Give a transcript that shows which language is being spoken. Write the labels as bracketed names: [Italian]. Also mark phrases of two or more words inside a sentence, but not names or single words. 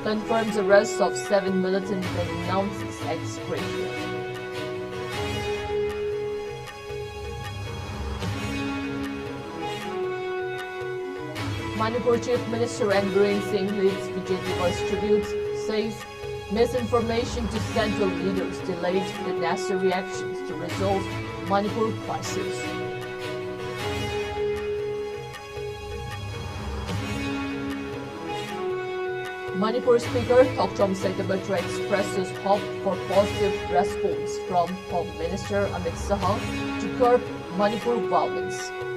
[English] Confirms arrest of 7 militants and announces ex gratia. Manipur Chief Minister and Biren Singh leads Vijay Diwas tributes, says misinformation to central leaders delayed the necessary actions to resolve Manipur crisis. Manipur Speaker Thokchom Saithabatra expresses hope for positive response from Home Minister Amit Shah to curb Manipur violence.